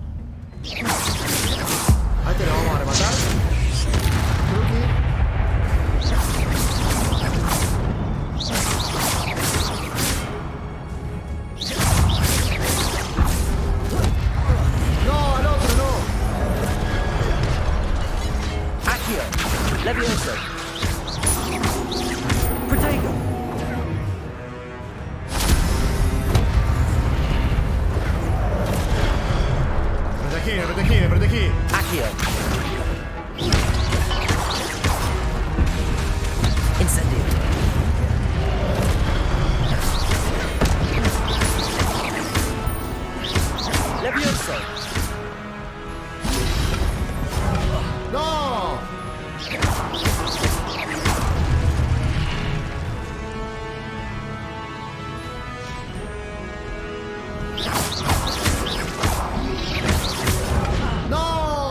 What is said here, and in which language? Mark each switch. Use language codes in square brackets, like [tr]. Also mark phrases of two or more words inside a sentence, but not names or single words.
[es] A este lo vamos a rematar. ¡No! ¡Al otro, no! Accio. Levioso. Protego. Me protegí. Accio. Incendio. Levioso. ¡No! ¡No!